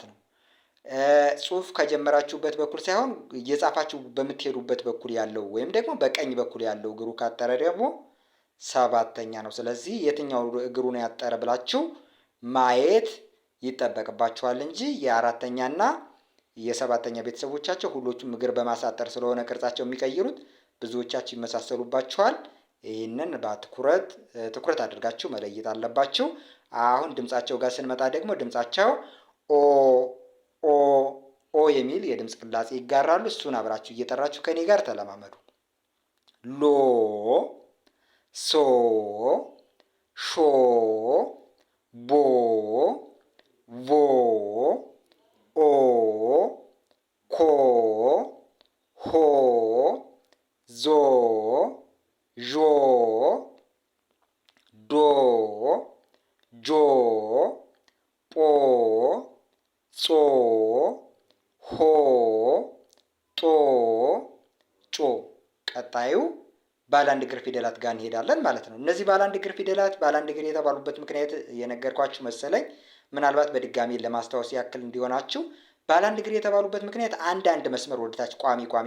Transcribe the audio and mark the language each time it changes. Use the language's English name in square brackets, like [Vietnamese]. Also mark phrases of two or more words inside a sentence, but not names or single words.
[Amharic] ነው። ጽሑፍ ከጀመራችሁበት በኩል ሳይሆን እየጻፋችሁ በምትሄዱበት በኩል ያለው ወይም ደግሞ በቀኝ በኩል ያለው እግሩ ካጠረ ደግሞ ሰባተኛ ነው። ስለዚህ የትኛው እግሩ ነው ያጠረ ብላችሁ ማየት ይጠበቅባችኋል እንጂ የአራተኛና የሰባተኛ ቤተሰቦቻቸው ሁሎቹም እግር በማሳጠር ስለሆነ ቅርጻቸው የሚቀይሩት ብዙዎቻችሁ ይመሳሰሉባችኋል። ይህንን ትኩረት አድርጋችሁ መለየት አለባችሁ። አሁን ድምጻቸው ጋር ስንመጣ ደግሞ ድምጻቸው ኦ የሚል የድምፅ ቅላጼ ይጋራሉ። እሱን አብራችሁ እየጠራችሁ ከኔ ጋር ተለማመዱ። ሎ፣ ሶ፣ ሾ፣ ቦ፣ ቮ፣ ኦ፣ ኮ፣ ሆ፣ ዞ፣ ዦ፣ ዶ፣ ጆ፣ ጶ፣ ጾ፣ ሆ፣ ጦ፣ ጮ። ቀጣዩ ባለአንድ እግር ፊደላት ጋር እንሄዳለን ማለት ነው። እነዚህ ባለአንድ እግር ፊደላት ባለአንድ እግር የተባሉበት ምክንያት የነገርኳችሁ መሰለኝ። ምናልባት በድጋሚ ለማስታወስ ያክል እንዲሆናችሁ ባለ አንድ እግር የተባሉበት ምክንያት አንድ መስመር ወደታች ቋሚ